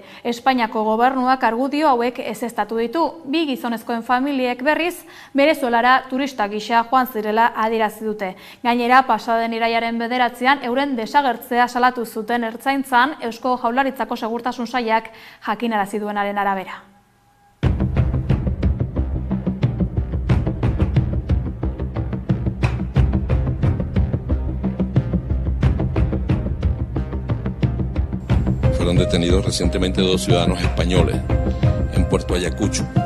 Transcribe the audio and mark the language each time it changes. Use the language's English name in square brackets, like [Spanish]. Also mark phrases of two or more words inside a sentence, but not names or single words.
[Basque] Espainiako gobernuak argudio hauek ezeztatu ditu. 2 gizonezkoen familiek berriz Venezuelara turista gisa joan zirela adierazi dute. Gainera, pasaden irailaren 9an euren desagertzea salatu zuten Ertzaintzan Eusko Jaurlaritzako segurtasun sailak jakinarazi duenaren arabera. [Spanish] Fueron detenidos recientemente 2 ciudadanos españoles en Puerto Ayacucho.